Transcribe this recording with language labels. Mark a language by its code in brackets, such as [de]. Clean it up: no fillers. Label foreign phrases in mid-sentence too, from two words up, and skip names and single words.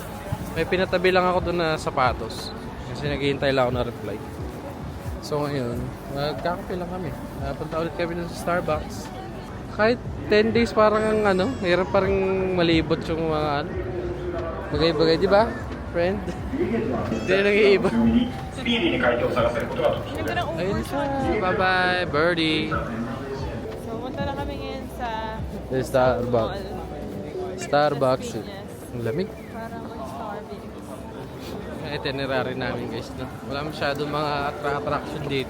[tl] May pinatabi lang ako doon na sapatos. Kasi naghihintay lang ako na reply. So ngayon, magkakape lang kami. Punta ulit kami dun sa Starbucks. Kahit 10 days parang ang hirap parang malibot yung mga bagay-bagay, di ba? Friend? Hindi na nag-iiba. [ja] スピーディーに回答を探せることが特徴 [tl] Ganda ng Ayun upo. siya. [en] Bye-bye, birdie. [tl] So, punta na kami ngayon sa The Starbucks. mall. Starbucks. Las Piñas. Ang lamig. Para mag-Starbucks. Ang itinerary namin guys. No? Wala masyadong mga attraction dito.